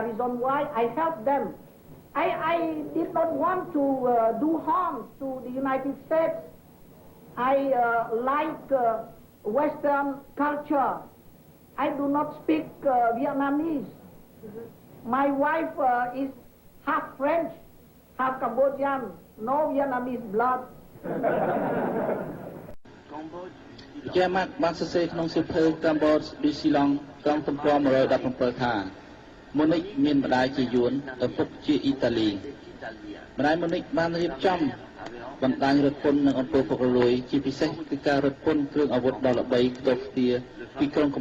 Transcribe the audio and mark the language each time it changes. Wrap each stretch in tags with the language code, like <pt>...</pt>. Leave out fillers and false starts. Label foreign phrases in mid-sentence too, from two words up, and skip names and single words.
<en>Reason why I helped them. I did not want to do harm to the United States. I like Western culture. I do not speak Vietnamese. My wife is half French, half Cambodian, no Vietnamese blood.</en> <km>ជាម៉ាត់បានសរសេរក្នុងសៀវភៅកម្ពុជាឌីស៊ីឡង់ក្រុមទំព័រ117ថាម៉ូនិកមានម្ដាយជាយួនឪពុកជាអ៊ីតាលីម្ដាយម៉ូនិកបានរៀប ចំបណ្ដាញរថពន្ធនិងអំពើពុករលួយជាពិសេសគឺការរត់ពន្ធគ្រឿងអាវុធដ៏ល្បីខ្ទោខ្ទាពីក្រុងកំ</km>